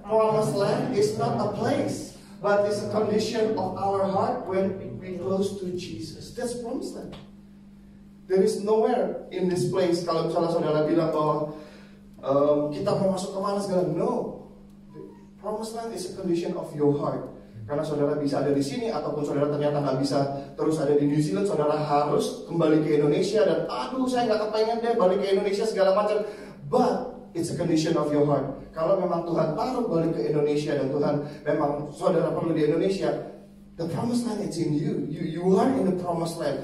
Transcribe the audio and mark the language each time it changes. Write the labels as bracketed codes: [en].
[en] Promised land is not a place, but it's a condition of our heart when we close to Jesus. That's promised land. There is nowhere in this place. [id] Kalau misalnya saudara bilang bahwa kita mau masuk kemana segala, no. [en] The promised land is a condition of your heart. [id] Karena saudara bisa ada di sini, ataupun saudara ternyata nggak bisa terus ada di New Zealand, saudara harus kembali ke Indonesia dan saya nggak kepengen deh balik ke Indonesia segala macam. [en] But it's a condition of your heart. [id] Kalau memang Tuhan taruh balik ke Indonesia dan Tuhan memang saudara perlu di Indonesia, [en] the promised land is in you. You are in the promised land.